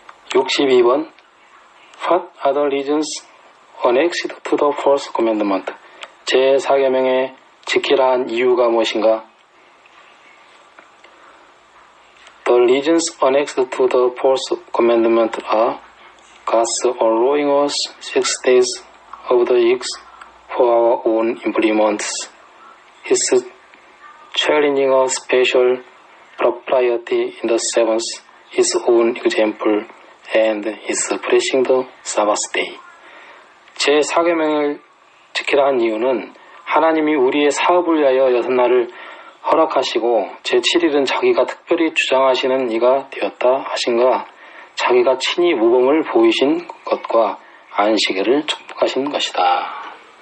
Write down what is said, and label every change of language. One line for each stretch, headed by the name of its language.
English: 62번 What are the reasons annexed to the fourth commandment?
Korean: 제4계명에 지키라 한 이유가 무엇인가?
English: The reasons annexed to the fourth commandment are God's allowing us 6 days of the week for our own improvements, His challenging a special propriety in the seventh, His own example, and His blessing the Sabbath day.
Korean: 제4계명을 지키라 한 이유는 하나님이 우리의 사업을 위하여 6날을 허락하시고 제7일은 자기가 특별히 주장하시는 이가 되었다 하신가 자기가 친히 모범을 보이신 것과 안식일을 축복하신 것이다.